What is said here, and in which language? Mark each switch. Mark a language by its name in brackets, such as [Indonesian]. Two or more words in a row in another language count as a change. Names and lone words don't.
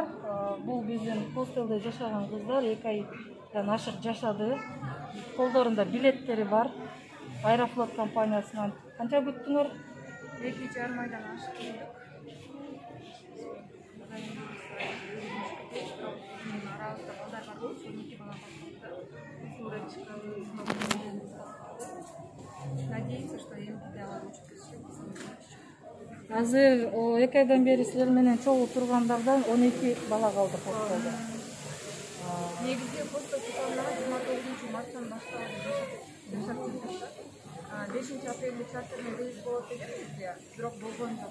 [Kyrgyz] Бул биздин хостелде жашаган кыздар 2 айдан ашык жашады. Колдорунда билеттери бар. Аэрофлот компаниясынан. Канча күттүңөр? 2,5 айдан ашык. Арабызда балдар бар болчу, 2 бала бар. [Russian] Надеемся, что им делают учат. [Kyrgyz] Азыр 2 айдан бери силер менен чогуу тургандардан 12 бала калды хостелде. негизи пост окугандан 29 марттан баштап жашап жүрдүк. 5 апрелде чартермен рейс болот деген бизде, бирок болгон жок.